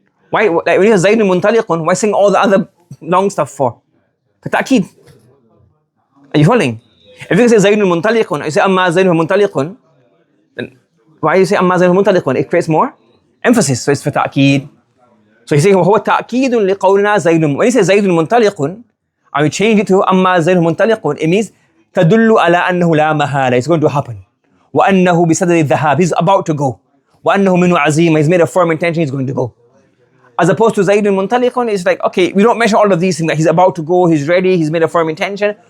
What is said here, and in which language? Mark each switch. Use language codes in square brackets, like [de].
[en] Why, like when he says Zaydun muntaliqun, why sing all the other long stuff for? For ta'keed. Are you following? If you say Zaydun muntaliqun, you say amma Zaydun muntaliqun, then why do you say amma Zaydun muntaliqun? It creates more emphasis, so it's for ta'keed. So he's saying, [ar] هو تأكيد لقولنا زيد. [en] When he says Zaydun muntaliqun, and we change it to amma Zaydun muntaliqun, it means [ar] تدل على أنه لا محالة. [en] It's going to happen. [ar] وأنه بصدد الذهاب. [en] He's about to go. [ar] وأنه منه عزيمة. [en] He's made a firm intention, he's going to go. As opposed to Zaydun muntaliqun, it's like, okay, we don't mention all of these things, that he's about to go, he's ready, he's made a firm intention.